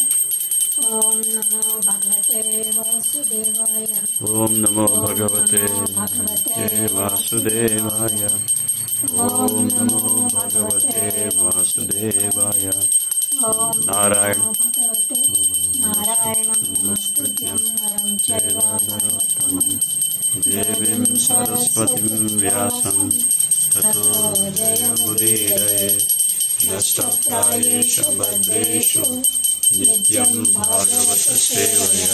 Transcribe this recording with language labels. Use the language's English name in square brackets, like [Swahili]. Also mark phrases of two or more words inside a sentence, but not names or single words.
[Sanskrit] ఓం నమో భగవతే వాసుదేవాయ. ఓం నమో భగవతే వాసుదేవాయ. ఓం నమో భగవతే వాసుదేవాయ. నారాయణ నారాయణం నమస్కృత్యం నరం చైవ నరోత్తమం దేవీం సరస్వతిం వ్యాసం తతో జయముదీరయే. నష్టప్రాయేషు భద్రేషు నిత్యం భాగవత సేవయా.